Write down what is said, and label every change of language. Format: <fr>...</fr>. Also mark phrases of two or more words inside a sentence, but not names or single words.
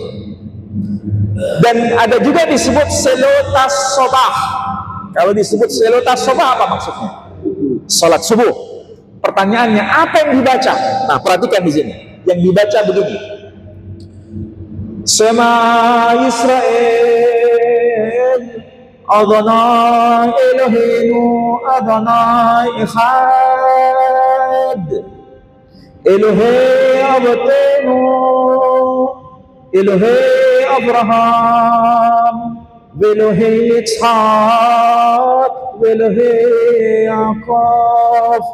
<id>Dan ada juga disebut selota sobah. Kalau disebut selota sobah apa maksudnya? Salat subuh. Pertanyaannya, apa yang dibaca? Nah, perhatikan di sini. Yang dibaca begini.</id> <he>שמע ישראל, אדוני אלוהינו, אדוני אחד, אלוהי אבותינו, אלוהי אברהם, ואלוהי יצחק, ואלוהי יעקב.</he>